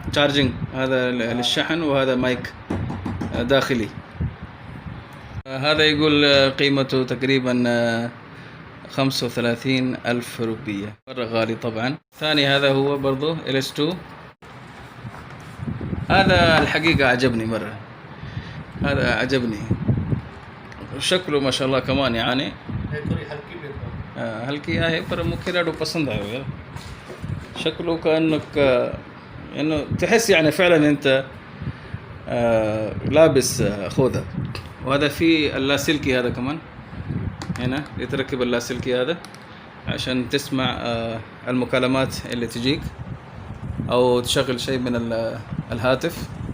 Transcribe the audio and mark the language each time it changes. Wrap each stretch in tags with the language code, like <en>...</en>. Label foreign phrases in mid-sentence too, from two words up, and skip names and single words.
<ar>تشارجنج هذا للشحن وهذا مايك داخلي هذا يقول قيمته تقريبا 35,000 روبية مرة غالي طبعا. ثاني هذا هو برضو LS2 هذا الحقيقة عجبني مرة هذا عجبني شكله ما شاء الله كمان يعني</ar> <sd>थोरी हल्की बि अथव। हल्की आहे पर मूंखे ॾाढो पसंदि आयो यार</sd> <ar>شكله كأنك إنه تحس يعني فعلا أنت لابس خوذة. وهذا في اللاسلكي هذا كمان هنا يتركب اللاسلكي هذا عشان تسمع المكالمات اللي تجيك أو تشغل شيء من الهاتف.</ar>